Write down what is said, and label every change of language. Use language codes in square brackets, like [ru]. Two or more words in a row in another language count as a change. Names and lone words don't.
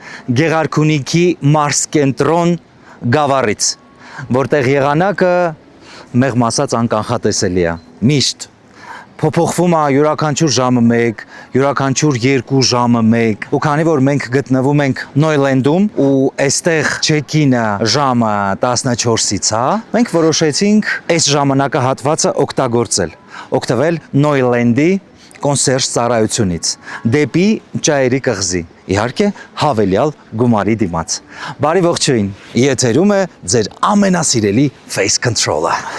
[hy] Գեղարքունիքի մարզկենտրոն Գավառից, որտեղ եղանակը մեղմ ասած անկանխատեսելի է, միշտ փոփոխվում է յուրաքանչյուր ժամը 1, յուրաքանչյուր 2 ժամը 1, ու քանի որ մենք գտնվում ենք Նոյլենդում ու այստեղ check-in-ը ժամը 14-ից է, մենք որոշեցինք այս ժամանակահատվածը օգտվել Նոյլենդի կոնսերժ ծառայությունից դեպի Ճայրի կղզի, իհարկե հավելյալ գումարի դիմաց։ Բարի ողջույն, եթերում է ձեր ամենասիրելի Face Control-ը։